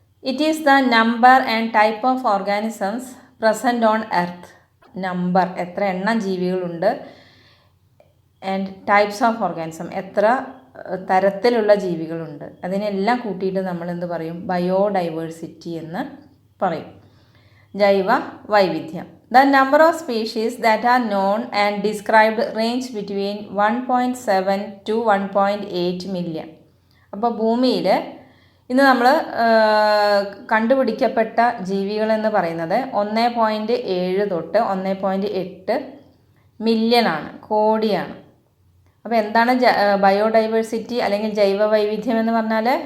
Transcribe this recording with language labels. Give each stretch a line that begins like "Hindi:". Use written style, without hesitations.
English: It is the number and type of organisms present on earth.
Malayalam: Number, എത്ര എണ്ണം ജീവികളുണ്ട്,
English: and types of organism,
Malayalam: എത്ര തരത്തിലുള്ള ജീവികളുണ്ട്, അതിനെല്ലാം കൂട്ടിയിട്ട് നമ്മൾ എന്ത് പറയും? ബയോഡൈവേഴ്സിറ്റി എന്ന് പറയും, ജൈവ വൈവിധ്യം.
English: The number of species that are known and described range between 1.7 to 1.8 million.
Malayalam: അപ്പോൾ ഭൂമിയിൽ ഇന്ന് നമ്മൾ കണ്ടുപിടിക്കപ്പെട്ട ജീവികളെന്ന് പറയുന്നത് 1.7 തൊട്ട് 1.8 മില്യണാണ്, കോടിയാണ്. അപ്പോൾ എന്താണ് ബയോഡൈവേഴ്സിറ്റി അല്ലെങ്കിൽ ജൈവ വൈവിധ്യം എന്ന് പറഞ്ഞാൽ?